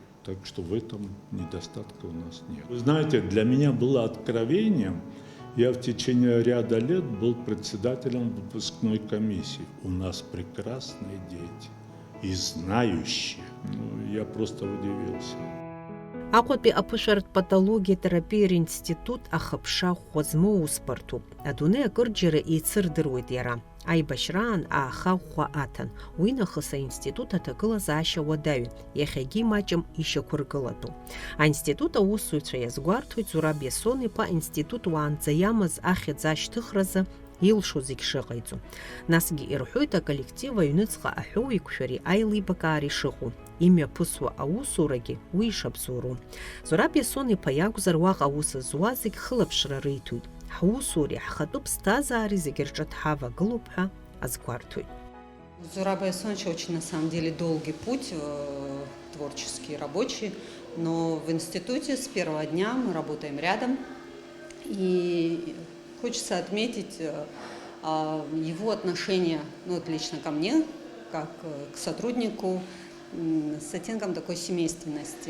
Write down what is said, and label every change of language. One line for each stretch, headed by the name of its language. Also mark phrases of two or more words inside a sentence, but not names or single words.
Russian: Так что в этом недостатка у нас нет. Вы знаете, для меня было откровением, я в течение ряда лет был председателем выпускной комиссии. У нас прекрасные дети и знающие. Я просто удивился.
Abkhazian: Аҟәатәи аԥышәаратә патологиа-терапиатә институт ахыԥша хәа спартуп. Адунеи акырџьара еицырдыруеит иара. Аибашьраан аахаӷәӷәа аҭан. Уи нахыс аинститут аҭагылазаашьа уадаҩын, иахьагьы имаҷым ишьақәыргылатәуп. Аинститут аусзуҩцәа иазгәарҭоит Зураб Иасон-иԥа аинститут уаанӡа иамаз ахьӡ ашьҭыхразы илшо зегь шыҟаиҵо. Насгьы ирҳәоит аколлектив аҩныҵҟа аҳәоуеиқәшәареи аилибакаареи шыҟоу. Имҩаԥысуа аусурагьы уи ишабзоуроу. Зураб Иасон-иԥа иакәзар уаҟа аус зуа зегь хылаԥшра риҭоит. Ҳусуреи ҳхатәы ԥсҭазаареи зегь рҿы дҳавагылоуп ҳәа азгәарҭоит.
Russian: У Зураба Иасоновича очень, на самом деле, долгий путь, творческий, рабочий, но в институте с первого дня мы работаем рядом. И хочется отметить его отношение, лично ко мне, как к сотруднику, с оттенком такой семейственности.